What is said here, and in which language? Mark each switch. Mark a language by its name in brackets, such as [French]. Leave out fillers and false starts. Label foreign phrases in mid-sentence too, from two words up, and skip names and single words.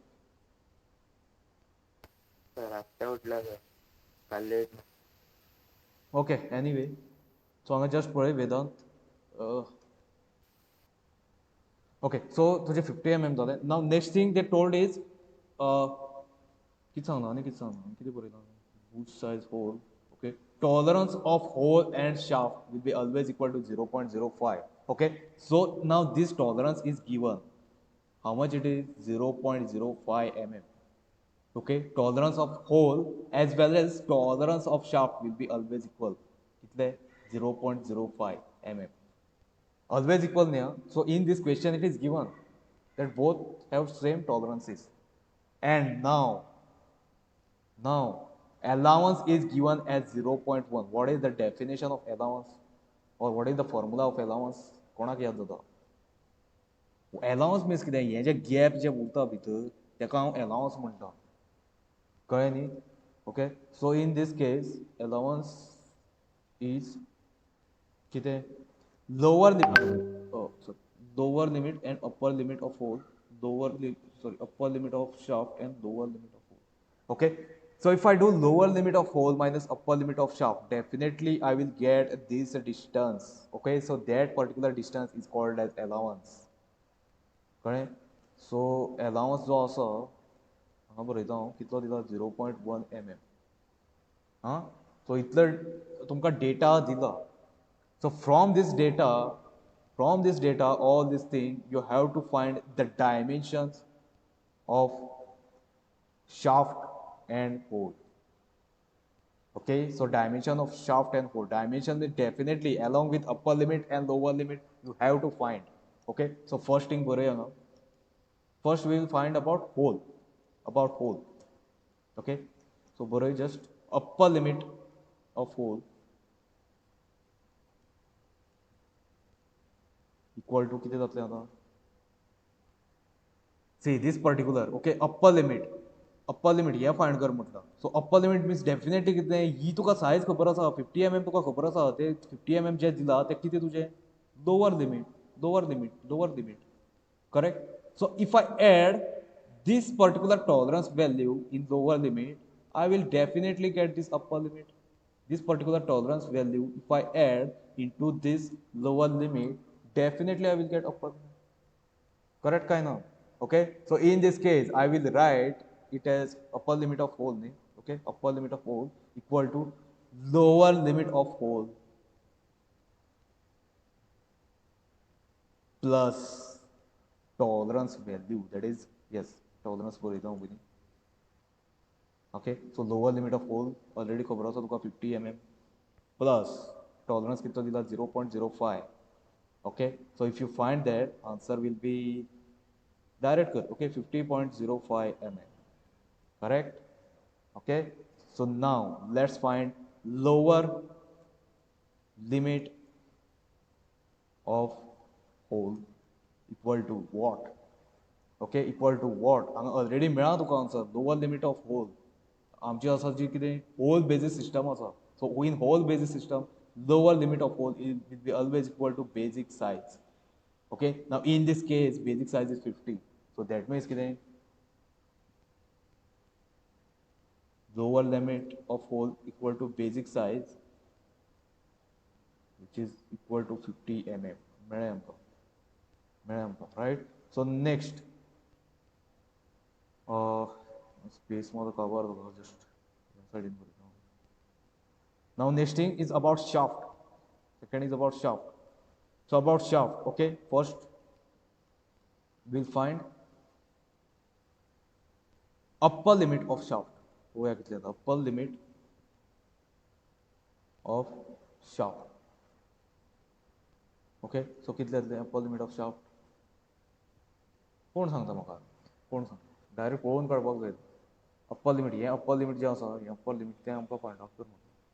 [Konkani] सर आत्ता उठला सर, काल लेट. [English] okay, anyway, so [Konkani] हांगा जस्ट पळय वेदांत. [English] okay, so [Konkani] तुजे 50 mm जालें. [English] now next thing they told is [Konkani] कितें सांगना आनी कितें सांगना, कितें बरयलां? बूट सायज होल. [English] Okay, tolerance of hole and shaft will be always equal to 0.05. Okay, so now this tolerance is given. How much it is? 0.05 mm. Okay, tolerance of hole as well as tolerance of shaft will be always equal. [Konkani] कितले? 0.05 mm. [English] Always equal [Konkani] न्ही. [English] So in this question it is given that both have same tolerances. And now allowance is given as 0.1. What is the definition of allowance, or what is the formula of allowance? [Konkani] कोणाक याद जाता? [English] allowance means कितें? [Konkani] हे जे गॅप जे उरता भितर तेका हांव allowance म्हणटा. कळ्ळें न्ही? [English] okay, so in this case allowance is कितें? lower limit and upper limit of hole, upper limit of shaft and lower limit of hole. Okay, so if I do lower limit of hole minus upper limit of shaft, definitely I will get this distance. Okay, so that particular distance is called as allowance. [Konkani] कळ्ळें? [English] So allowance [Konkani] जो आसा हांगा बरयता हांव, कितलो दिला? 0.1 mm. सो इतलो तुमकां डेटा दिला. [English] So from this data, all this thing, you have to find the dimensions of shaft and hole. Okay, so dimension of shaft and hole. Dimension will definitely, along with upper limit and lower limit, you have to find. Okay, so first thing बरयता. First we will find about hole. Okay, so बरय just upper limit of hole. equal to [Konkani] कितें जातलें आतां सी [English] this particular okay upper limit [Konkani] हे फायंड कर म्हटलं [English] so upper limit means definitely [Konkani] कितें ही तुका सायज खबर आसा 50 mm तुका खबर आसा ते 50 mm जे दिला ते कितें तुजें [English] lower limit correct so if I add this particular tolerance value in lower limit I will definitely get this upper limit this particular tolerance value if I add into this lower limit definitely I will get upper limit correct kind of okay so in this case I will write it as upper limit of whole okay upper limit of whole equal to lower limit of whole plus tolerance value that is yes tolerance for example okay so lower limit of whole already [Konkani] खबर आसा तुका [English] 50 mm plus tolerance [Konkani] कितना दिला [English] 0.05 okay so if you find that answer will be direct कर okay 50.05 mm correct okay so now let's find lower limit of whole equal to what okay equal to what [Konkani] हांगा ऑलरेडी मेळा तुका आन्सर [English] lower limit of hole [Konkani] आमची आसा जी कितें [English] hole basis system आसा so in hole basis system lower limit of hole will be always equal to basic size okay now in this case basic size is 50 so that means कितें lower limit of hole equal to basic size which is equal to 50 mm [Konkani] मेळ्ळें आमकां [English] right so next space मध्ये cover just साइडीन now next thing is about shaft second is about shaft so about shaft okay first we'll find upper limit of shaft [Konkani] पळोवया कितलें जाता [English] upper limit of shaft okay so [Konkani] कितलें जातलें [English] upper limit of shaft [Konkani] कोण सांगता म्हाका कोण सांगता डायरेक्ट पळोवन काडपाक जाय [English] upper limit हें upper limit [Konkani] जें आसा हें [English] upper limit [Konkani] तें आमकां [English] find out [Konkani] कर म्हाका